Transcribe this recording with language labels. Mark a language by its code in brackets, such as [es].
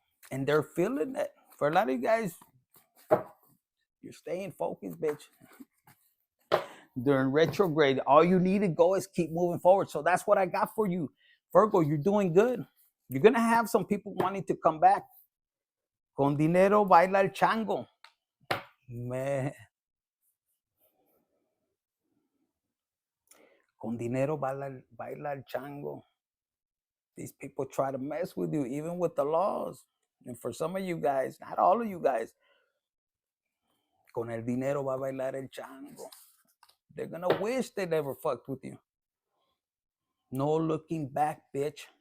[en] And they're feeling it. For a lot of you guys, you're staying focused, bitch. During retrograde, all you need to go is keep moving forward. So that's what I got for you, Virgo. You're doing good. You're gonna have some people wanting to come back. [es] Con dinero baila el chango. Man. Con dinero baila el chango. [en] These people try to mess with you, even with the laws. And for some of you guys, not all of you guys, [es] con el dinero va a bailar el chango. [en] They're gonna wish they never fucked with you. No looking back, bitch.